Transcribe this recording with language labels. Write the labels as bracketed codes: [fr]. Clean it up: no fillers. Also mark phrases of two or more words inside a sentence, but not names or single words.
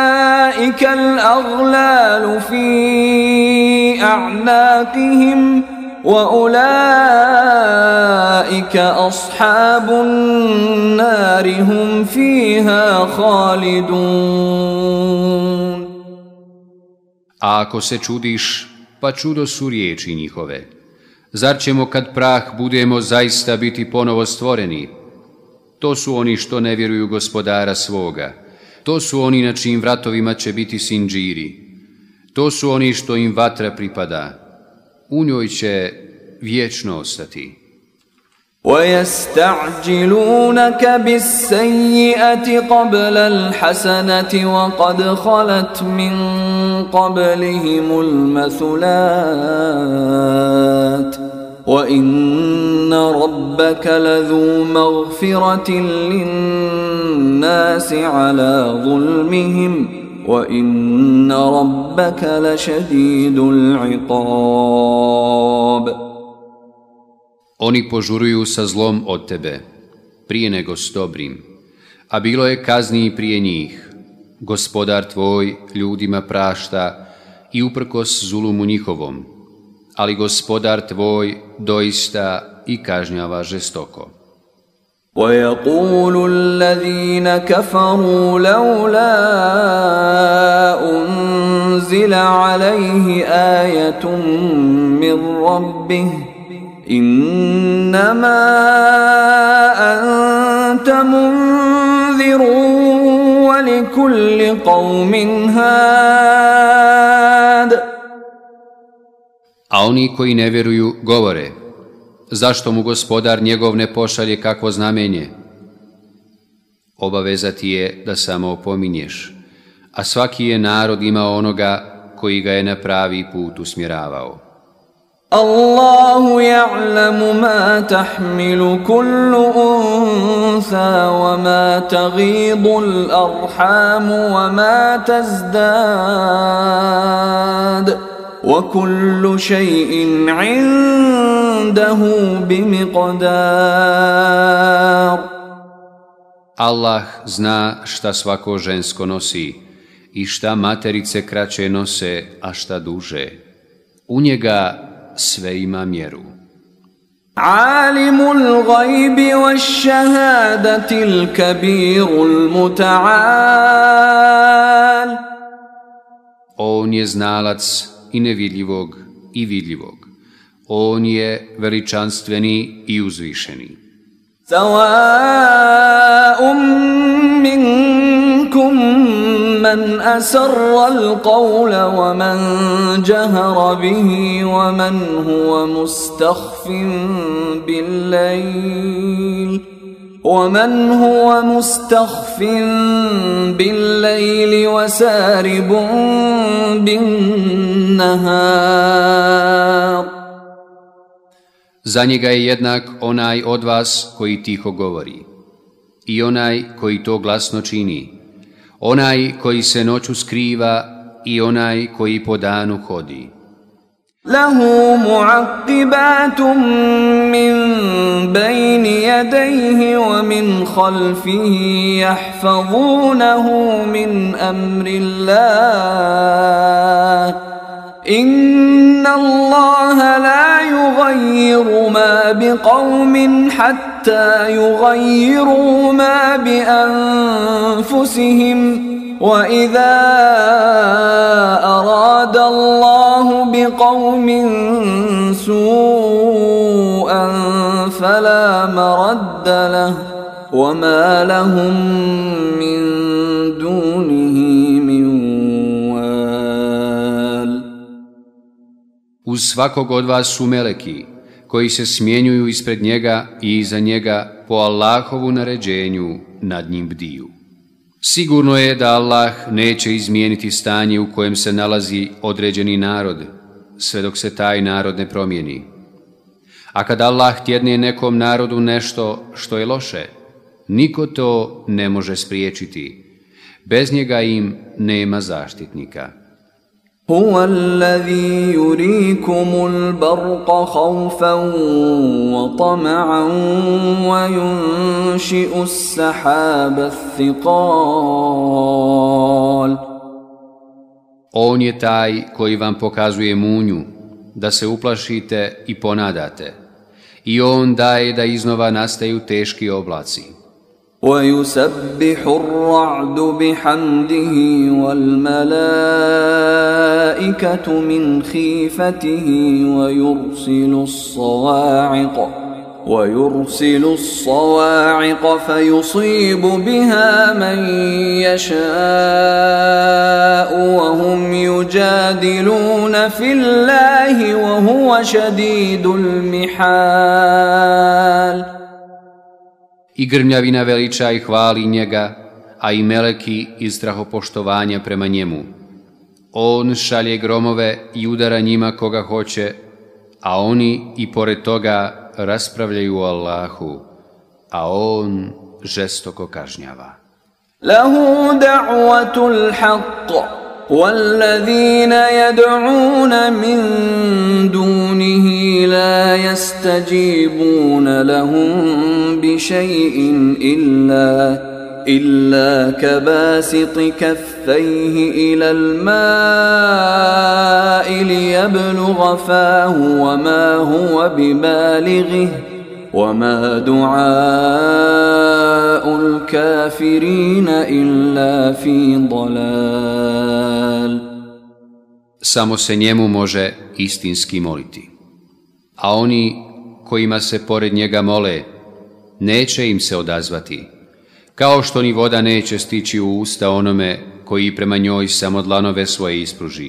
[ar] وَأُولَئِكَ الْأَغْلَالُ فِي أَعْنَاقِهِمْ وأولئك أصحاب النار هم فيها خالدون. [bs] A ako se čudiš, pa čudo su riječi njihove. Zar ćemo kad prah budemo zaista biti ponovo stvoreni? To su oni što ne vjeruju Gospodara svoga. To su oni na čijim vratovima će biti sindžiri. To su oni što im vatra pripada. U njoj će vječno ostati. [ar] وَيَسْتَعْجِلُونَكَ بِالسَّيِّئَةِ قَبْلَ الْحَسَنَةِ وَقَدْ خَلَتْ مِنْ قَبْلِهِمُ الْمَثُلَاتِ وَإِنَّ رَبَّكَ لَذُو مَغْفِرَةٍ لِلنَّاسِ عَلَى ظُلْمِهِمْ وَإِنَّ رَبَّكَ لَشَدِيدُ الْعِقَابِ. [bs] Oni požuruju sa zlom od tebe, prije nego s dobrim, a bilo je kazni i prije njih. Gospodar tvoj ljudima prašta i uprkos zulumu njihovom, ali Gospodar tvoj doista i kažnjava žestoko. [ar] وَيَقُولُ الَّذِينَ كَفَرُوا لَوْلَا أُنزِلَ عَلَيْهِ آيَةٌ مِّن رَّبِّهِ إِنَّمَا أَنتَ مُنذِرٌ وَلِكُلِّ قَوْمٍ هَادٍ. [bs] A oni koji ne vjeruju govore, zašto mu Gospodar njegov ne pošalje kakvo znamenje? Obaveza ti je da samo opominješ, a svaki je narod imao onoga koji ga je na pravi put usmjeravao. [ar] الله يعلم ما تحمل كل أنثى وما تغيض الأرحام وما تزداد وكل شيء عنده بمقدار. [bs] Allah zna šta svako žensko nosi i šta materice kraće nose, a šta duže. U njega sve ima mjeru. [ar] عالم الغيب والشهادة الكبير المتعال. [bs] On je znalac i nevidljivog i vidljivog. On je veličanstveni i uzvišeni. [ar] سواء منكم من أسر القول ومن جهر به ومن هو مستخف بالليل وسارب بالنهار. [bs] Za njega je jednak onaj od vas koji tiho govori i onaj koji to glasno čini, onaj koji se noću skriva i onaj koji po danu hodi. [ar] له معقبات من بين يديه ومن خلفه يحفظونه من أمر الله. إن الله لا يغير ما بقوم حتى يغيروا ما بأنفسهم. وَإِذَا أَرَادَ اللَّهُ بِقَوْمٍ سُوءًا فَلَا مَرَدَّ لَهُ وَمَا لَهُم مِّن دُونِهِ مِن وَالٍ. [bs] Uz svakog od vas su meleki koji se smjenjuju ispred njega i iza njega po Allahovu naređenju nad njim bdiju. Sigurno je da Allah neće izmijeniti stanje u kojem se nalazi određeni narod, sve dok se taj narod ne promijeni. A kad Allah htjedne nekom narodu nešto što je loše, niko to ne može spriječiti. Bez njega im nema zaštitnika. [ar] هو الذي يريكم البرق خوفا وطمعا وينشئ السحاب الثقال. [bs] On je taj koji vam pokazuje munju, da se uplašite i ponadate. I on daje da iznova nastaju teški oblaci. [ar] ويسبح الرعد بحمده والملائكة من خيفته ويرسل الصواعق فيصيب بها من يشاء وهم يجادلون في الله وهو شديد المحال. [bs] I grmljavina veliča i hvali njega, a i meleki iz strahopoštovanja prema njemu. On šalje gromove i udara njima koga hoće, a oni i pored toga raspravljaju o Allahu, a on žestoko kažnjava. [ar] له دعوة الحق, والذين يدعون من دونه لا يستجيبون لهم بشيء إلا كباسط كفيه إلى الماء ليبلغ فاه وما هو ببالغه وما دعاء الكافرين إلا في ضلال. [bs] Samo se njemu može istinski moliti, a oni kojima se pored njega mole, neće im se odazvati, kao što ni voda neće stići u usta onome koji prema njoj samo dlanove svoje ispruži.